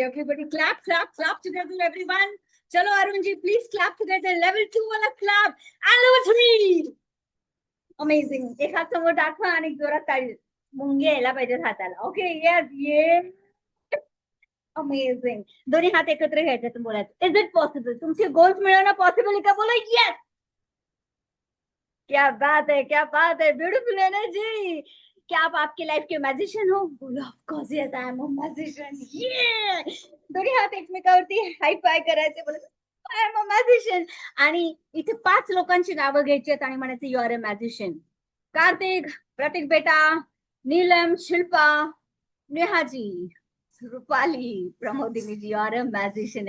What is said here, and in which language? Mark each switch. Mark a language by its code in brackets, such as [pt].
[en] Everybody clap together, everyone. Chalo, Arun ji, please clap together. Level 2 wala clap. And level 3. Amazing. [mr] एक हात समोर दाखवा आणि जोरात ताळी. मुंगे यायला पाहिजे हाताला. [en] Okay, yes. Amazing. [mr] दोन्ही हात एकत्र घ्यायचे, बोलायचं [en] Is it possible. [mr] तुमचे गोल्स मिळवणं पॉसिबल आहे का? बोला येस. [hi] क्या बात है, ब्यूटीफुल एनर्जी. क्या आप आपकी लाइफ के मॅजिशियन हो? [en] बोलो of course yes I am a magician. [mr] ये दोन्ही हात एकमेकावरती हाय फाय करायचे, बोलायचं [en] I am a magician. [mr] आणि इथे 5 लोकांची नावं घ्यायची आहेत आणि म्हणायचं [en] You are a magician. Kartik, Prateek बेटा, Neelam, Shilpa, Nehaji, Rupali, Pramodini ji, you are a magician.